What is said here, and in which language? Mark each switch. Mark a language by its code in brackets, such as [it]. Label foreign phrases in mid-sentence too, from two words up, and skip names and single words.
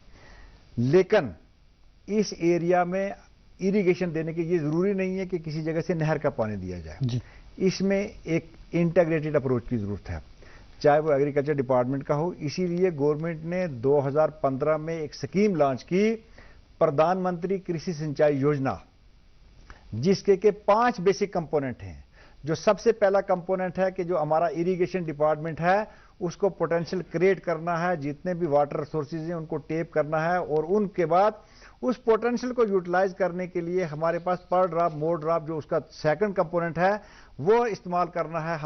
[ur] لیکن اس ایریا میں اریگیشن دینے کے یہ ضروری نہیں ہے کہ کسی جگہ سے نہر کا پانی دیا جائے. اس میں ایک [en] integrated approach [ur] کی ضرورت ہے، چاہے وہ [en] agriculture department [ur] کا ہو. اسی لیے گورنمنٹ نے 2015 میں ایک [en] scheme launch [ur] کی، پردھان منتری کرشی سنچائی یوجنا، جس کے 5 [en] basic component [ur] ہیں. جو سب سے پہلا کمپوننٹ ہے کہ جو ہمارا [en] irrigation department [ur] ہے اس کو [en] potential create [ur] کرنا ہے، جتنے بھی [en] water resources [ur] ہیں ان کو ٹیپ کرنا ہے اور ان کے بعد اس پوٹینشیل کو یوٹیلائز کرنے کے لیے ہمارے پاس [en] per drop more drop [ur] جو اس کا [en] second component [ur] ہے وہ استعمال کرنا ہے.